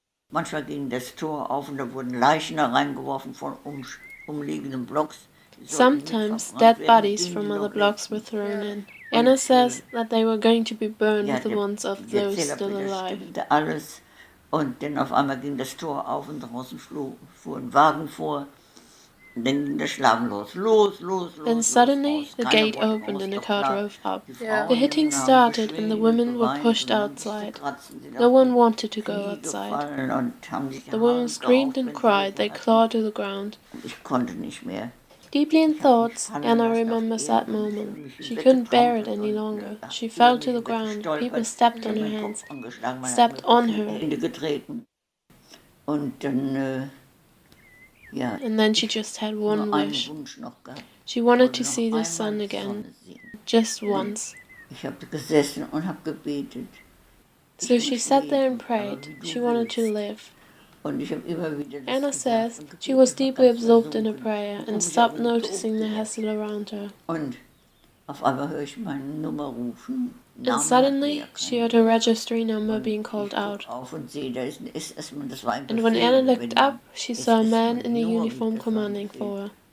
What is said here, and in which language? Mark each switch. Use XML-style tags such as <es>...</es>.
<de>Manchmal ging das Tor auf und da wurden Leichen da reingeworfen von umliegenden Blocks.</de> <en>Sometimes dead bodies from other blocks were thrown in. Anna says that they were going to be burned with the ones of those still alive.</en> <de>Alles. Und dann auf einmal ging das Tor auf und draußen fuhr ein Wagen vor. Und dann ging das Schlagen los.</de> <en>Then suddenly the gate opened and a car drove up. The hitting started and the women were pushed outside. No one wanted to go outside. The women screamed and cried, they clawed to the ground.</en> <de>Ich konnte nicht mehr.</de> <en>Deeply in thoughts, Anna remembers that moment. She couldn't bear it any longer. She fell to the ground. People stepped on her hands, stepped on her.</en> <de>Und dann, ja.</de> <en>And then she just had one wish. She wanted to see the sun again, just once.</en> <de>Ich habe gesessen und habe gebetet.</de> <en>So she sat there and prayed. She wanted to live.</en> <de>Und ich habe immer wieder</de> <en>Anna says she was deeply absorbed in her prayer and stopped noticing the hassle around her.</en> <de>Und auf einmal höre ich meine Nummer rufen.</de> <en>And suddenly she heard her registry number being called out. And when Anna looked up, she saw a man in a uniform commanding for her.</en>